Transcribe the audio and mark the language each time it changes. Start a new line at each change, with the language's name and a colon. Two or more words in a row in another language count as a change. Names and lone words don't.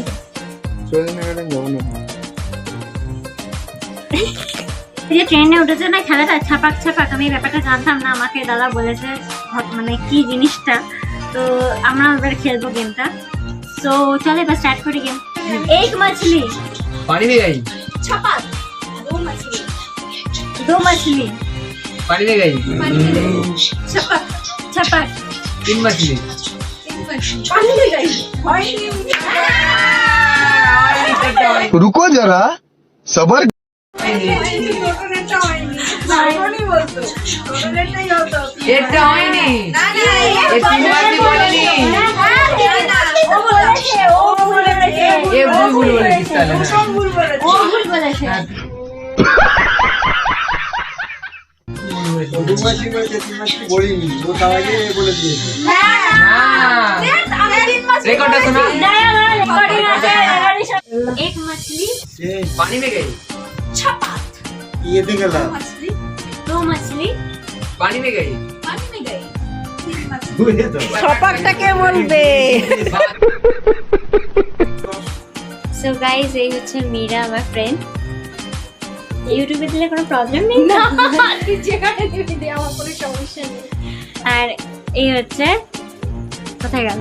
Bangla: চলে না গেলে যাবো না। এই যে ট্রেনে উঠেছে না, খেলাটা ছাপাক ছাপাক, আমি এই ব্যাপারটা জানতাম না, আমাকে দাদা বলেছে মানে কি জিনিসটা। তো আমরা এবার খেলবো গেমটা। তো চলে এবার স্টার্ট করি গেম।
Hindi: एक मछली पानी में गई, छपाक दो मछली दो मछली पानी में गई, छपाक छपाक तीन मछली, पानी में गई रुको जरा, सबर।
Bangla: এটা হয়নি, এই
Hindi: तीन मछली
Bangla: বলেনি, এ ভুল ভুল বলেছিস তাহলে। ও ভুল বলেছে। রেকর্ডটা শোনা।
Hindi: एक मछली पानी में गई, छपाक ये देख ला मछली दो मछली पानी में गई, पानी में गई तीन मछली
Bangla: বুঝে তো ছপাকটাকে বলবে।
English: so guys,
Bangla: এই হচ্ছে মীরা, আমার ফ্রেন্ড। ইউটিউবে দিলে কোনো প্রবলেম নেই না, তুই যেখানে দিবি দে, আমার কোনো সমস্যা নেই। আর এই হচ্ছে, কোথায় গেল?